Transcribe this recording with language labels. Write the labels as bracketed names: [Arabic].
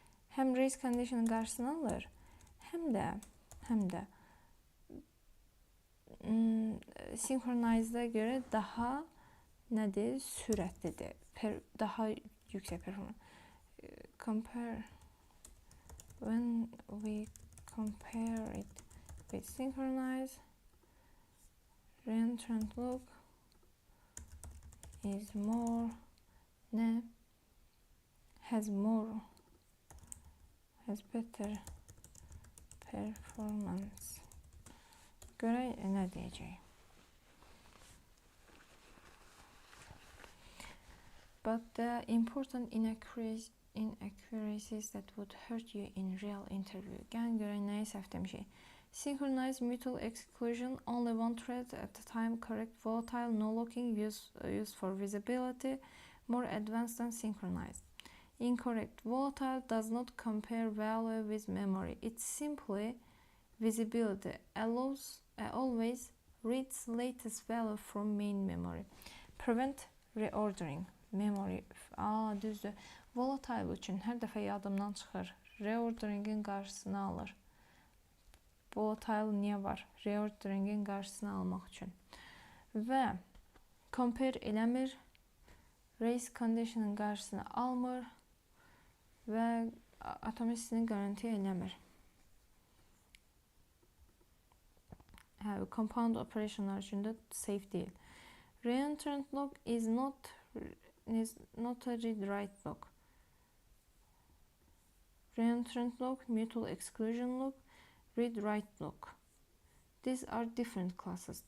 [Azerbaijani] Həm race condition'ın qarşısını alır, həm də synchronize'da görə daha nədir? Sürətlidir. Daha yüksək performans. [English] Compare when we compare it with synchronize, reentrant log is more has better performance. [Azerbaijani] Görək nə deyəcək. [English] but the important inaccuracies that would hurt you in real interview. [Azerbaijani] Gəlin görək nəyi səhv demişik. [English] Synchronize mutual exclusion, only one thread at a time, correct volatile, no locking, used for visibility, more advanced than synchronized. Incorrect. Volatile does not compare value with memory. It's simply visibility. Always reads latest value from main memory. Prevent reordering. Memory. [Azerbaijani] Düzdür. Volatile üçün hər dəfə yadımdan çıxır. Reorderingin qarşısını alır. Volatile niyə var? Reorderingin qarşısını almaq üçün. Və compare eləmir. Race condition'ın qarşısını almır. Və atomicity-ni garanti eləmir. Compound operationlar üçün də safe deyil. [English] Reentrant lock is not a read-write lock. Reentrant lock, mutual exclusion lock, read-write lock. These are different classes.